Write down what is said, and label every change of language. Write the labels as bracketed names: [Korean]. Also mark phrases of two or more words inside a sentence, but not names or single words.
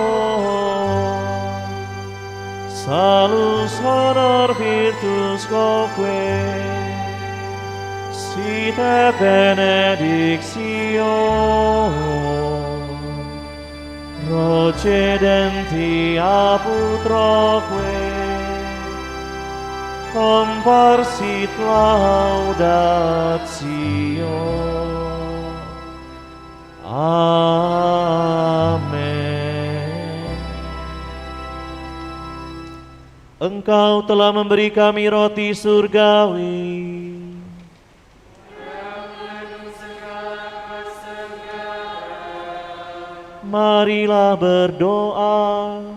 [Latin] salus honor virtus quoque sit et benedictio procedenti aputroque comparsit laudatio. [Indonesian] Amin. Engkau telah memberi kami roti surgawi. Marilah berdoa.